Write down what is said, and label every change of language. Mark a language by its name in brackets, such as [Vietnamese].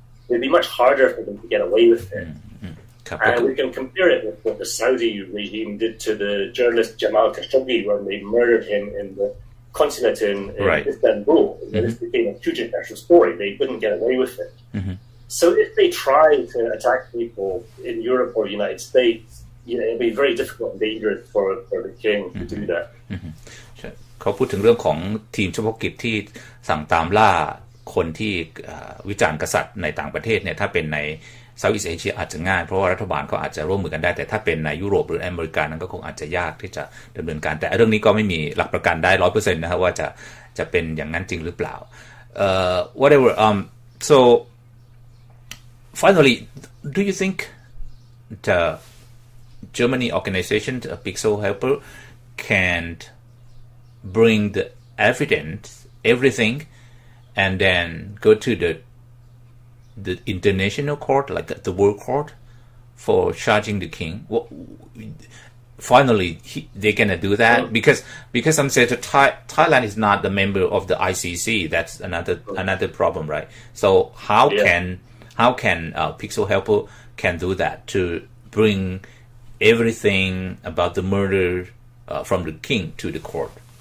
[English] It'd be much harder for them to get away with it. And we can compare it with what the Saudi regime did to the journalist Jamal Khashoggi when they murdered him in the consulate in Istanbul. This became a huge international story. They couldn't get away with it. So if they try to attack people in Europe or the United States, it'd be very difficult and dangerous for the king to do that. [Thai] เขาพูดถึงเรื่องของทีมเฉพาะกิจที่สั่งตามล่าคนที่วิจารณ์กษัตริย์ในต่างประเทศเนี่ยถ้าเป็นใน เซาท์อีสต์เอเชียอาจจะง่ายเพราะว่ารัฐบาลเขาอาจจะร่วมมือกันได้แต่ถ้าเป็นในยุโรปหรืออเมริกานั้นก็คงอาจจะยากที่จะดำเนินการแต่เรื่องนี้ก็ไม่มีหลักประกันได้ 100% นะครับว่า จะเป็นอย่างนั้นจริงหรือเปล่า [English] whatever so finally do you think the Germany organization the Pixel Helper can bring the evidence everything and then go to the international court, like the world court, for charging the king. Well, finally, they're gonna do that because I'm saying Thailand is not the member of the ICC. That's another problem, right? So how can Pixel Helper can do that to bring everything about the murder from the king to the court?